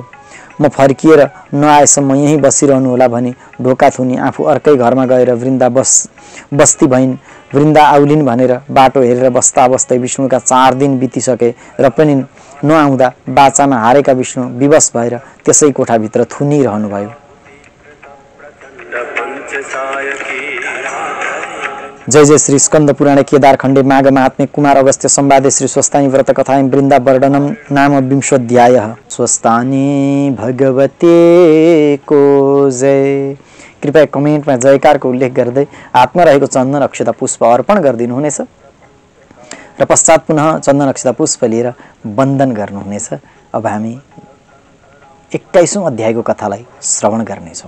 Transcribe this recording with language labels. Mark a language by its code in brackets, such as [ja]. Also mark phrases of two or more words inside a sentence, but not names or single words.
[ne] म फर्किएर नआएसम्म यहीँ बसिरहनु होला भनी ढोका थुनी आफू अर्कै घरमा गएर वृन्दा बस्ती भइन्। वृन्दा आउलिन् भनेर बाटो हेरेर बस्दा बस्दै विष्णुका 4 दिन बितिसके र पनि नआउँदा बाचामा हारेका विष्णु विवश भएर त्यसै कोठाभित्र थुनिरहनुभयो। [sa] जय जय श्री स्कंद पुराणे केदार खंडे माघ महात्म्य कुमार अगस्त्य संवादे श्री स्वस्तानी व्रत कथाएं वृंदा वर्णनम नाम 20 स्वस्तानी भगवते को जय। [ne] कृपया कमेन्टमा जयकारको उल्लेख गर्दै हातमा रहेको चन्दन अक्षता पुष्प अर्पण गरिदिनु हुनेछ र पश्चात पुनः चन्दन अक्षता पुष्प लिएर वन्दन गर्नुहुनेछ। अब हामी 21औं अध्यायको कथालाई श्रवण गर्नेछौँ।